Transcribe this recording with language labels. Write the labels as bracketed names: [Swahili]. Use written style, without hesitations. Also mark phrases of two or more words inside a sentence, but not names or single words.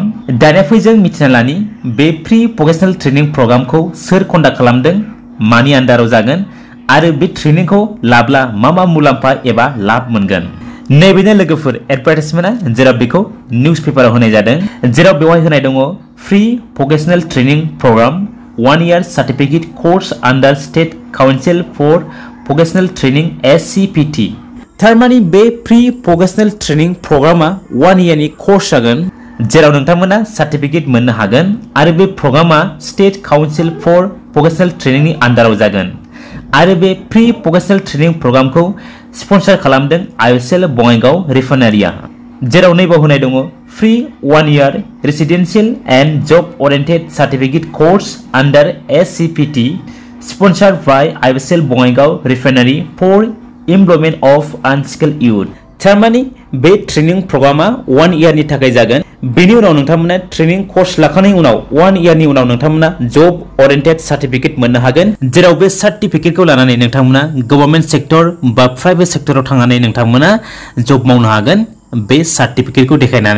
[Bodo] दानिया फै जों मिथिना लानि बे फ्री भकेशनेल ट्रेनिंग प्रग्रामखौ सोर कन्डाक्ट खालामदों, मानि आन्दाराव जागोन आरो बे ट्रेनिंखौ लाब्ला मा मुलाम्फा एबा लाब मोनगोन। नैबेनो लोगोफोर एडभार्टाइजमेन्टआ जेराव बेखौ निउज पेपाराव होनाय जादों, जेराव बेवहाय होनाय दङ [English] free vocational training program 1 year certificate course under State Council for Vocational Training SCPT. [Bodo] थारमानि बे फ्री भकेशनेल ट्रेनिंग प्रग्रामा 1 year नि कोर्स जागोन जेराव नोंथांमोना सर्टिफिकेट मोननो हागोन आरो बे प्रग्रामा [English] State Council for Vocational Training [Bodo] नि आन्दाराव जागोन आरो बे फ्री भकेशनेल ट्रेनिंग प्रग्रामखौ स्पन्सर खालामदों आइओएसएल बङाइगाव रिफाइनारिया, जेराव नैबाव होनाय दङ [English] free 1 year residential and job oriented certificate course under SCPT sponsored by IOCL Bongaigaon Refinery for employment of unskilled youth. [Bodo] थारमानि बे ट्रेनिंग प्रग्रामा 1 year नि थाखाय जागोन। बेनि उनाव नोंथांमोना [English] training course [Bodo] लाखांनायनि उनाव 1 year नि उनाव नोंथांमोना [English] job oriented certificate [Bodo] मोननो हागोन, जेराव बे सर्टिफिकेटखौ लानानै नोंथांमोना [English] government sector [Bodo] बा प्राइवेट सेक्टराव थांनानै नोंथांमोना जब मावनो हागोन बे सर्टिफिकेटखौ देखायनानै।